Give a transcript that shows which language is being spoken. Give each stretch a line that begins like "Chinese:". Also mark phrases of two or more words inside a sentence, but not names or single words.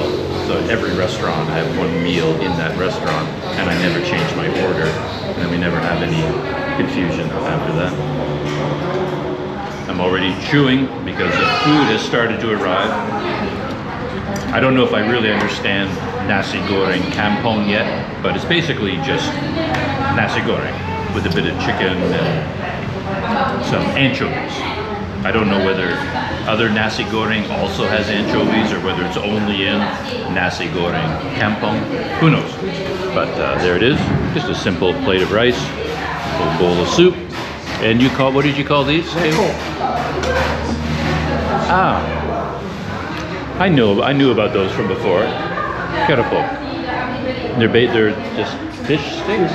English: So at every restaurant, I have one meal in that restaurant, and I never change my order, and then we never have any confusion after that. I'm already chewing because the food has started to arrive. I don't know if I really understand
Malay: nasi goreng kampung
English: yet, but it's basically just
Malay: nasi goreng
English: with a bit of chicken and some anchovies. I don't know whether other
Malay: nasi goreng
English: also has anchovies or whether it's only in
Malay: nasi goreng kampung.
English: Who knows? But there it is. Just a simple plate of rice, a little bowl of soup. And you call, what did you call these? Ah, I knew about those from before. Kerapo. They're just fish sticks?